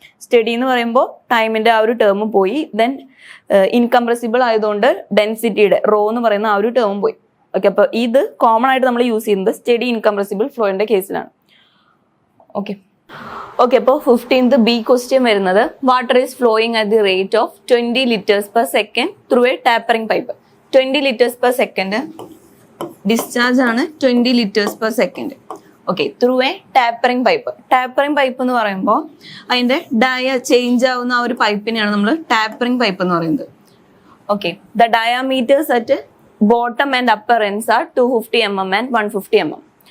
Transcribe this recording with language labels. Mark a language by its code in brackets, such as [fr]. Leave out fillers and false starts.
[ml] Study എന്ന് പറയുമ്പോൾ ടൈമിന്റെ ആ ഒരു ടേം പോയി. ദെൻ ഇൻകംപ്രസിബിൾ ആയതുകൊണ്ട് ഡെൻസിറ്റിയുടെ റോ എന്ന് പറയുന്ന ആ ഒരു ടേം പോയി. ഓക്കെ, അപ്പോൾ ഇത് കോമൺ ആയിട്ട് നമ്മൾ യൂസ് ചെയ്യുന്നത് സ്റ്റഡി ഇൻകംപ്രസിബിൾ ഫ്ലോയുടെ കേസിലാണ്. [en] okay okay [ml] അപ്പോൾ [en] 15th B question [ml] വരുന്നത് [en] Water is flowing at the rate of 20 liters per second through a tapering pipe. 20 liters per second [ml] discharge ആണ് [en] 20 liters per second. Okay, through a tapering pipe. [ml] Tapering pipe എന്ന് പറയുമ്പോൾ അതിന്റെ ഡയ change ആവുന്ന ആ ഒരു പൈപ്പിനെയാണ് നമ്മൾ tapering pipe എന്ന് പറയുന്നത്. [en] Okay, the diameters at bottom and upper ends are 250 mm and 150 mm.